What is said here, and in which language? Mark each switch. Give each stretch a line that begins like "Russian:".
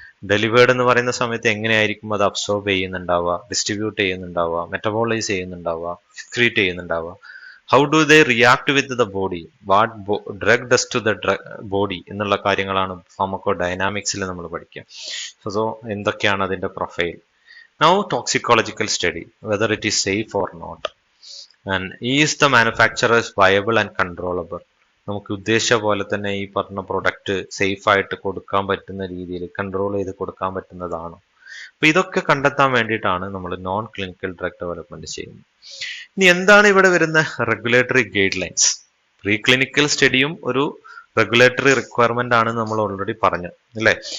Malayalam: Delivered എന്ന് പറയുന്ന സമയത്ത് എങ്ങനെയായിരിക്കും അത് absorb ചെയ്യുന്നുണ്ടാവുക, distribute ചെയ്യുന്നുണ്ടാവുക, metabolise ചെയ്യുന്നുണ്ടാവുക, excrete ചെയ്യുന്നുണ്ടാവുക.
English: how do they react with the body, what drug does to the body
Malayalam: എന്നുള്ള കാര്യങ്ങളാണ് ഫാർമക്കോ ഡൈനാമിക്സിൽ നമ്മൾ പഠിക്കുക. സോ എന്തൊക്കെയാണ് അതിന്റെ profile.
English: Now toxicological study, whether it is safe or not, and is the manufacturer viable and controllable.
Malayalam: നമുക്ക് ഉദ്ദേശിച്ച പോലെ തന്നെ ഈ പറഞ്ഞ പ്രൊഡക്റ്റ് സേഫ് ആയിട്ട് കൊടുക്കാൻ പറ്റുന്ന രീതിയിൽ കൺട്രോൾ ചെയ്ത് കൊടുക്കാൻ പറ്റുന്നതാണോ? അപ്പൊ ഇതൊക്കെ കണ്ടെത്താൻ വേണ്ടിയിട്ടാണ് നമ്മൾ നോൺ ക്ലിനിക്കൽ ഡ്രഗ് ഡെവലപ്മെന്റ് ചെയ്യുന്നത്. ഇനി എന്താണ് ഇവിടെ വരുന്ന regulatory guide lines? Pre clinical സ്റ്റഡിയും ഒരു റെഗുലേറ്ററി റിക്വയർമെന്റ് ആണ് നമ്മൾ ഓൾറെഡി പറഞ്ഞു അല്ലേ?